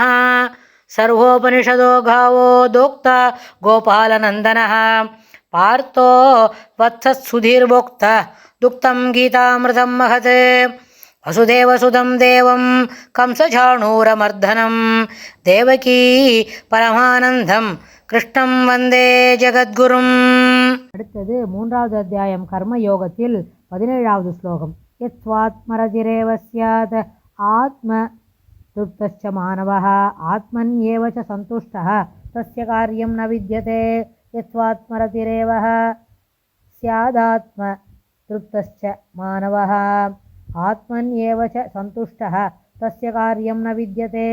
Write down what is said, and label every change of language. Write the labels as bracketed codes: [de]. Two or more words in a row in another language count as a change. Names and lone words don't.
[sa] सर्वोपनिषदो गावो दोक्ता गोपालनन्दनः पार्थो वत्सत्सुधीर्भोक्ता दुक्तं गीतामृतं महत्। वसुदेवसुतं देवं कंसचाणूरमर्दनं देवकी परमानन्दं कृष्णं वन्दे जगद्गुरुम्. [ta] அடுத்தது 3வது அத்தியாயம் கர்மயோகத்தில் 17வது ஸ்லோகம். [sa] यत्वात्मरतिरेव स्यात् आत्म तृप्तश्च मानवः आत्मन् एव च सन्तुष्टः तस्य कार्यं न विद्यते. यत्वात्मरतिरेव स्यादात्म तृप्तश्च मानवः आत्मन् एव च सन्तुष्टः तस्य कार्यं न विद्यते.